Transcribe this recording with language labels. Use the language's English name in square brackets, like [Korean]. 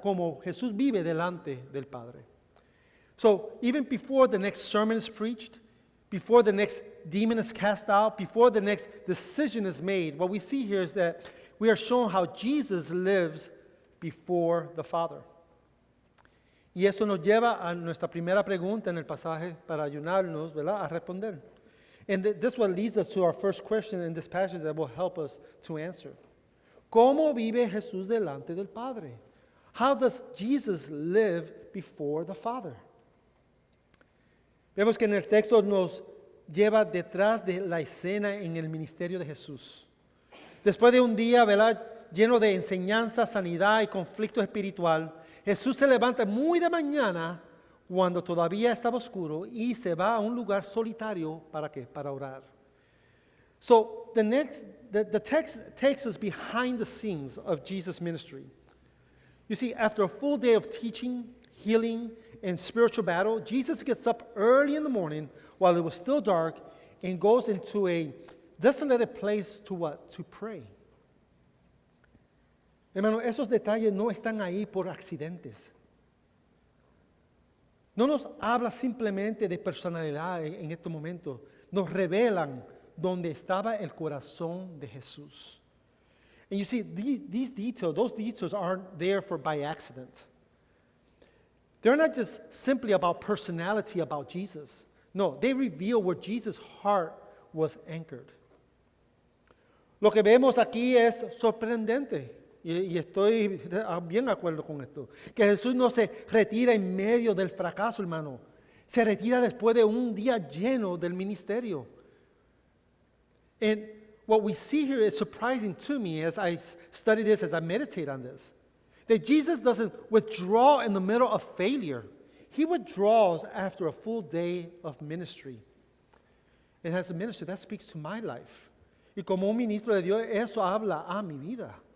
[Spanish] Como Jesús vive delante del Padre. [English] So, even before the next sermon is preached, before the next demon is cast out, before the next decision is made, what we see here is that we are shown how Jesus lives before the Father. [Spanish] Y eso nos lleva a nuestra primera pregunta en el pasaje para ayudarnos, ¿verdad?, a responder. [English] And this what leads us to our first question in this passage that will help us to answer. [Spanish] ¿Cómo vive Jesús delante del Padre? [English] How does Jesus live before the Father? [Spanish] Vemos que en el texto nos lleva detrás de la escena en el ministerio de Jesús. Después de un día, ¿verdad?, lleno de enseñanza, sanidad y conflicto espiritual, Jesús se levanta muy de mañana cuando todavía estaba oscuro y se va a un lugar solitario ¿para qué? Para orar. [English] So the text takes us behind the scenes of Jesus' ministry. You see, after a full day of teaching, healing, and spiritual battle, Jesus gets up early in the morning while it was still dark and goes into a desolated place to what? To pray. [Spanish] Hermano, esos detalles no están ahí por accidentes. No nos habla simplemente de personalidad en este momento. Nos revelan dónde estaba el corazón de Jesús. [English] And you see, these details, those details aren't there by accident. They're not just simply about personality about Jesus. No, they reveal where Jesus' heart was anchored. [Spanish] Lo que vemos aquí es sorprendente. Y estoy bien de acuerdo con esto. Que Jesús no se retira en medio del fracaso, hermano. Se retira después de un día lleno del ministerio. [English] And what we see here is surprising to me as I study this, as I meditate on this. That Jesus doesn't withdraw in the middle of failure. He withdraws after a full day of ministry. And as a minister, that speaks to my life. [Spanish] Y como un ministro de Dios, eso habla a mi vida.